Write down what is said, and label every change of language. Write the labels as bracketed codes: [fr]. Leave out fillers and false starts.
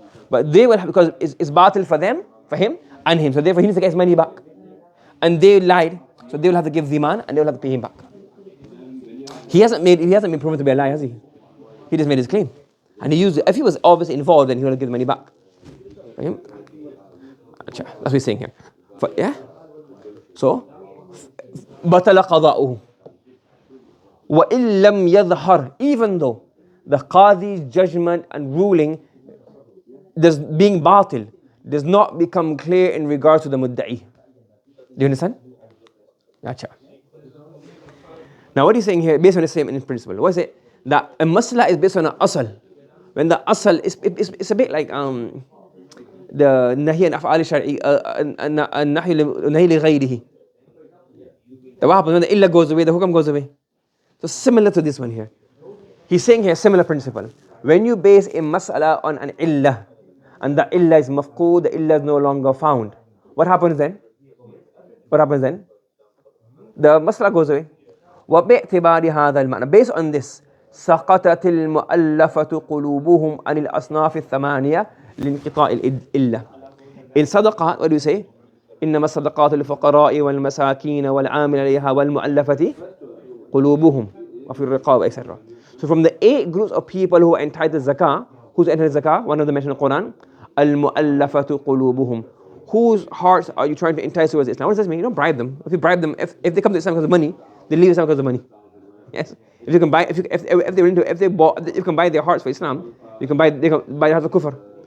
[en] But they will have, because it's batil for them, for him, and him. So therefore he needs to get his money back. And they lied, so they will have to give dhiman and they will have to pay him back. He hasn't been proven to be a liar, has he? He just made his claim. And he used it. If he was obviously involved, then he will have to give the money back. That's what he's saying here. Yeah? So, [ar] بَطَلَ قَضَاؤُهُ وَإِن لَمْ يَظْهَرْ. [en] Even though the qadi's judgment and ruling being batil does not become clear in regards to the mudda'i. Do you understand? Gotcha. Now what he's saying here, based on the same principle, what is it? That a masla is based on an asal. When the asal it's a bit like the nahi and af'al shar'i, nahi li ghayrihi. What happens when the illa goes away, the hukam goes away? So similar to this one here. He's saying here similar principle. When you base a mas'ala on an illah, and the illah is mafqood, the illah is no longer found, what happens then? The mas'ala goes away. [ar] وباعتبار هذا المعنى, [en] based on this, [ar] سقطت المؤلفة قلوبهم عن الأصناف الثمانية لانقطاع الإلة. [en] In sadaqah, what do you say? [ar] إنما الصدقات للفقراء والمساكين والعامل عليها والمؤلفة قلوبهم وفي الرقاب, etc. [en] So from the 8 groups of people who are entitled zakah, who's entitled zakah? One of them mentioned in the Quran, al-mu'allafatu qulubuhum. Whose hearts are you trying to entice towards Islam? What does this mean? You don't bribe them. If you bribe them, if they come to Islam because of money, they leave Islam because of money. Yes. If you can buy, if you can buy their hearts for Islam, they can buy their hearts for kufr.